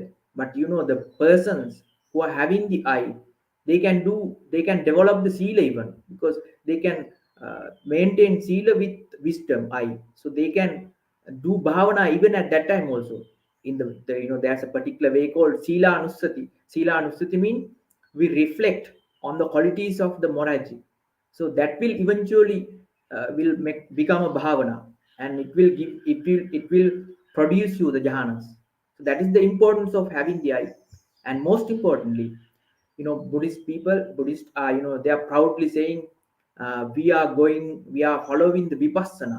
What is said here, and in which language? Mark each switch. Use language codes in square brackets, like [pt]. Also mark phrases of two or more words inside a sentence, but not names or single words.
[en] But the persons who are having the eye, they can develop the sealer even, because they can maintain sealer with wisdom eye, so they can do bhavana even at that time also. In the there's a particular way called [pi] sila anusati. Sila anusati [en] mean we reflect on the qualities of the morality, so that will eventually will become a bhavana, and it will produce you the jhanas. So that is the importance of having the eye. And most importantly, Buddhist are, they are proudly saying, we are following the vipassana.